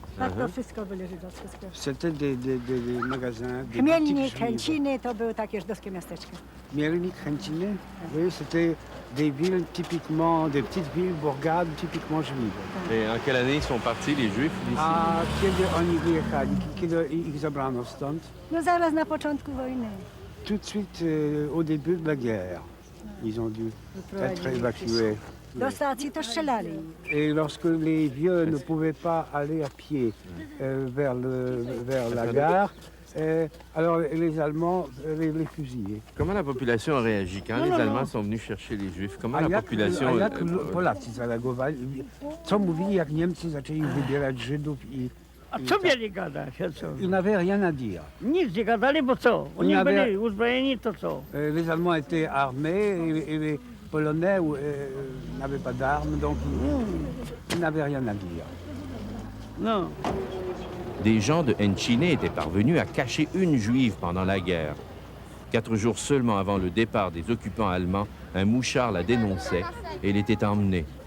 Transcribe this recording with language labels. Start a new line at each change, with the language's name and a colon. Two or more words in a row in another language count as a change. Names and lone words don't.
French: C'était des magasins, des boutiques juives. Mielnik, Henczyny, oui, c'était des villes typiquement, des petites villes bourgades typiquement juives. Et en quelle année ils sont partis, les Juifs, d'ici?
Polish: A kiedy oni wyjechali, kiedy ich zabrano stąd? No zaraz na początku wojny.
French: Tout de suite au début de la guerre. Ils ont dû être évacués.
Polish: Do stacji to strzelali.
French: Et lorsque les vieux ne pouvaient pas aller à pied vers la gare, alors les Allemands les fusillaient. Comment la population a réagi quand les Allemands sont venus chercher les Juifs? Comment la population...
Polish: A jak Polacy zareagowali? Co mówili, jak Niemcy zaczęli wybierać Żydów i... A co mieli gadać?
French: Ils n'avaient rien à dire.
Polish: Nic nie gadali, bo co? Oni byli uzbrojeni, to co?
French: Les Allemands étaient armés et les Polonais n'avaient pas d'armes, donc ils n'avaient rien à dire. Non. Des gens de Henczyny étaient parvenus à cacher une juive pendant la guerre. 4 jours seulement avant le départ des occupants allemands, un mouchard la dénonçait et elle était emmenée.